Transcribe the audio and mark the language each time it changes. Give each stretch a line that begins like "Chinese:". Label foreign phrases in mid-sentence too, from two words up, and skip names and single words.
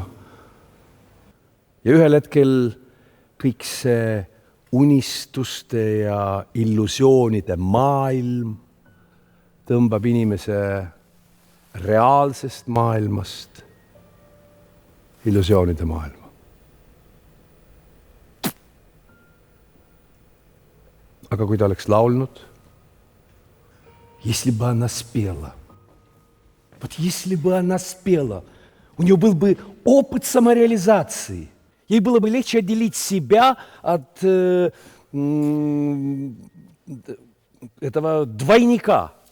Estonian: ja ühel hetkel kõik see unistuste ja illusioonide maailm tõmbab inimese reaalsest maailmast illusioonide maailma. Aga kui ta oleks laulnud,
Russian: если бы она спела, вот если бы она спела, у нее был бы опыт самореализации, ей было бы легче отделить себя от этого двойника.